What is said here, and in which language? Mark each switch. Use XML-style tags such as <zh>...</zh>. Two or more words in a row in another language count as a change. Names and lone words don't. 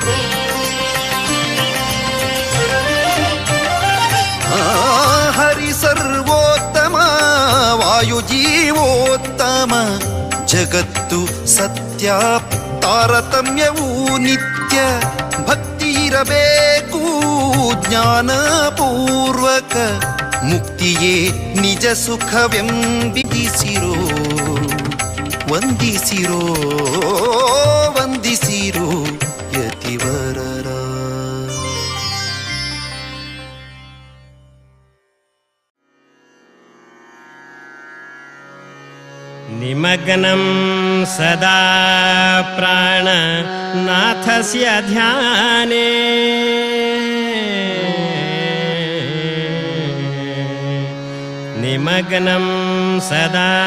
<kn>ಹರಿ ಸರ್ವೋತ್ತಮ ವಾಯುಜೀವೋತ್ತಮ ಜಗತ್ತು ಸತ್ಯ ತಾರತಮ್ಯವೂ ನಿತ್ಯ. ಭಕ್ತಿ ಇರಬೇಕು ಜ್ಞಾನಪೂರ್ವಕ ಮುಕ್ತಿಯೇ ನಿಜ ಸುಖವೆಂಬಿಸಿರೋ ವಂದಿಸಿರೋ ಯತಿವರರ.</kn> <sa>ನಿಮಗ್ನಂ ಸದಾ ಪ್ರಾಣನಾಥಸ್ಯ ಧ್ಯಾನೇ ನಿಮಗ್ನಂ ಸದಾ</sa>